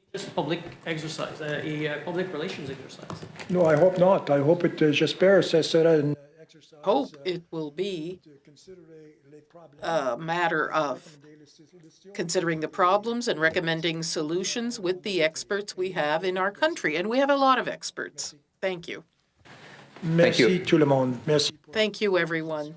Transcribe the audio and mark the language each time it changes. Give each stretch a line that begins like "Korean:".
English: Just public exercise, a public relations exercise. No, I hope not. I hope it,
French: j'espère, ça sera
English: an exercise. Hope it will be a matter of considering the problems and recommending solutions with the experts we have in our country. And we have a lot of experts. Thank you.
French: Merci tout le monde. Merci.
English: Thank you, everyone.